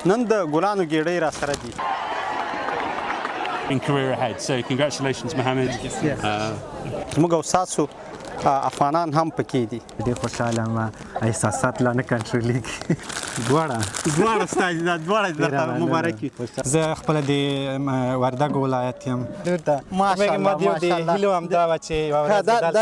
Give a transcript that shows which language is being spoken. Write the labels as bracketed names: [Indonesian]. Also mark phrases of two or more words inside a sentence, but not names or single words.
[Pashto] نن د ګلانو ګېډۍ را سره دي. [English] In career ahead. So congratulations, Mohammed. [Pashto] زموږ او ستاسو افغانان هم پکې دي. ډېر خوشحاله یم، احساسات لا نه کنټرولېږي. دواړه ستا دواړه درته مبارک وي. زه خپله د وردګو ولایت یم. ماشاءالله ما د هیلو همدا وه چې یوه ورځ دلته